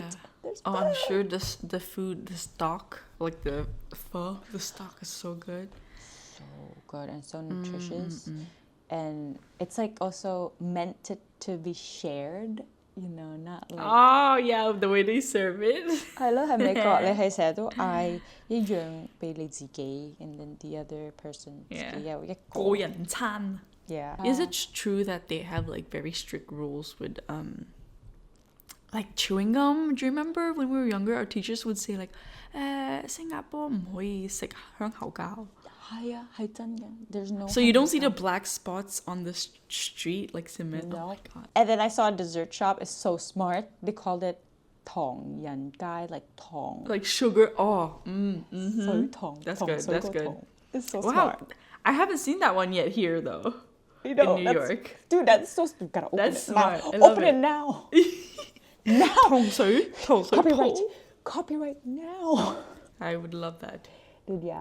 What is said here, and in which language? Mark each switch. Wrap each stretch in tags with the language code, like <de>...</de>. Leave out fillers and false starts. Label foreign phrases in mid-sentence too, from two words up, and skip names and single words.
<en>I'm sure the food, the stock, like the pho, the stock is so good. So good and so nutritious. And it's like also meant to be shared, you know, not like... Oh, yeah, the way they serve it.</en> <yue>係咯，係美國你係成日都嗌一樣俾你自己</yue> <en>and then the other person</en> <yue>自己有一個個人餐.</yue> <en>Yeah. Is it true that they have like very strict rules with like chewing gum? Do you remember when we were younger, our teachers would say like,</en> <yue>新加坡唔可以食香口膠. 係啊，係真嘅.</yue> <en>There's no. So you don't see the black spots on the street like cement. No. Oh my God. And then I saw a dessert shop. It's so smart. They called it 糖人街, like 糖. Like sugar. Oh. Mm-hmm. 水糖. That's good. That's good. It's so wow. smart. I haven't seen that one yet here though. You know, in New York. Dude, that's so stupid. Gotta open that's it smart. now. I love Open it now. Now. 糖水 Copyright now. I would love that. Dude, yeah.</en>